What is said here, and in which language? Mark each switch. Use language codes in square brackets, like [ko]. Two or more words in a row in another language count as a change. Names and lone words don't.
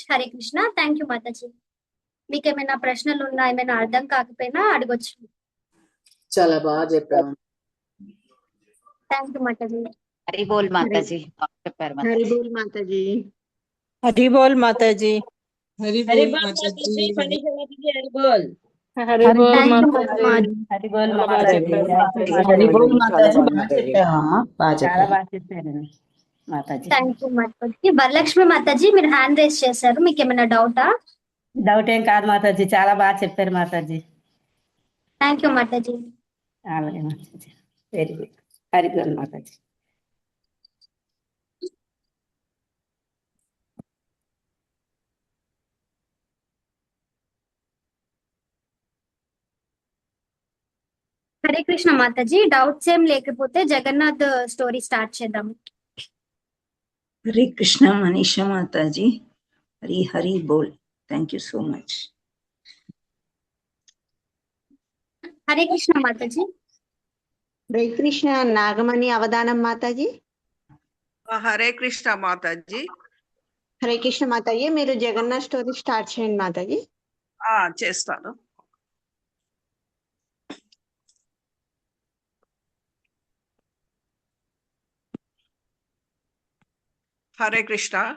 [te] హరే కృష్ణ. [en] thank you [te] మాతాజీ. మీకు ఏమైనా ప్రశ్నలు ఉన్నా, ఏమైనా అర్థం కాకపోయినా అడగొచ్చు. చాలా బాగా చెప్పాము. [en] thank you [te] మాతాజీ. హరి బోల్ మాతాజీ చెప్పారు. హరి బోల్ మాతాజీ. హరి బోల్ మాతాజీ. [hi] हरि हरि बोल बोल माता माता जी जी। फणीशा माता जी हरि बोल [te] హరి బోల్ [en] thank you [te] మాతాజీ. హరి బోల్ చాలా బాగా మాతాజీ. చెప్పారు మాతాజీ. హరి బోల్ చాలా మాతాజీ. బాగుంది బాగా మాతాజీ. చెప్పావమ్మా, బాగా చాలా చెప్పావు. బాగా చెప్పారండి మాతాజీ. [en] thank you [te] మాతాజీ. వరలక్ష్మి మాతాజీ మీరు [en] hand raise [te] చేశారు, మీకు ఏమైనా డౌటా? డౌట్ ఏం కాదు మాతాజీ, చాలా బాగా చెప్పారు మాతాజీ. [en] thank you [te] మాతాజీ. అలాగే మాతాజీ, [en] very good. [te] హరి బోల్ మాతాజీ. హరే కృష్ణ మాతాజీ. డౌట్స్ ఏం లేకపోతే [en] Jagannath story start [te] చేద్దాం. [hi] हरे कृष्ण मनीषा माता जी. हरी हरी बोल. [en] thank you so much. [te] హరే కృష్ణ మాతాజీ. హరే కృష్ణ నాగమణి అవధానం మాతాజీ. హరే కృష్ణ మాతాజీ. హరే కృష్ణ మాతాజీ, మీరు జగన్నాథ్ [en] story start [te] చేయండి మాతాజీ. చేస్తాను. హరే కృష్ణ.